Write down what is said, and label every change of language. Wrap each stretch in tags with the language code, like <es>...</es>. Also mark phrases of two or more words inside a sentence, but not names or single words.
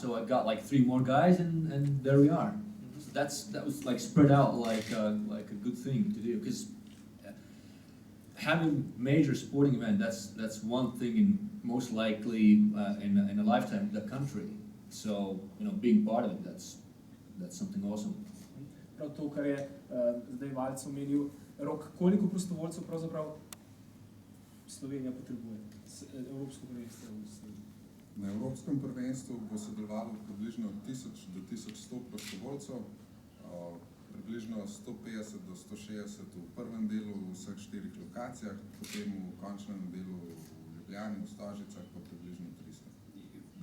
<en>So I got like 3 more guys, and there we are. So that was like spread out like a good thing to do, because having major sporting event, that's one thing in most likely in a lifetime of the country. So, you know, being part of it, that's something awesome.</en> <sl>Prav to, kar je zdaj Valc omenil, Rok, koliko prostovoljcev pravzaprav Slovenija potrebuje? Evropsko prvenstvo v Sloveniji. Na Evropskem prvenstvu bo sodelovalo približno 1000 do 1100 prostovoljcev, približno 150 do 160 v prvem delu v vseh 4 lokacijah, potem v končnem delu v Ljubljani, v Stožicah pa približno 300.</sl>